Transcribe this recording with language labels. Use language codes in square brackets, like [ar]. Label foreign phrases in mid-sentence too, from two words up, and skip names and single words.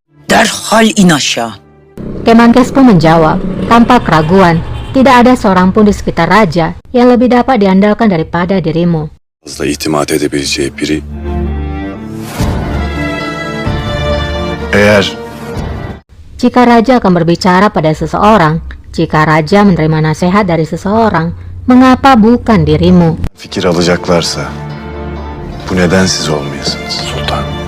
[tr] Derhal in aşağı. [id] Kemenkes pun menjawab, tanpa keraguan, tidak ada seorang pun di sekitar raja yang lebih dapat diandalkan daripada dirimu. [tr] Fazla itimat edebileceği biri. Eğer [id] Jika raja akan berbicara pada seseorang, jika raja menerima nasihat dari seseorang, mengapa bukan dirimu? [tr] fikir alacaklarsa bu neden siz olmayasınız sultan?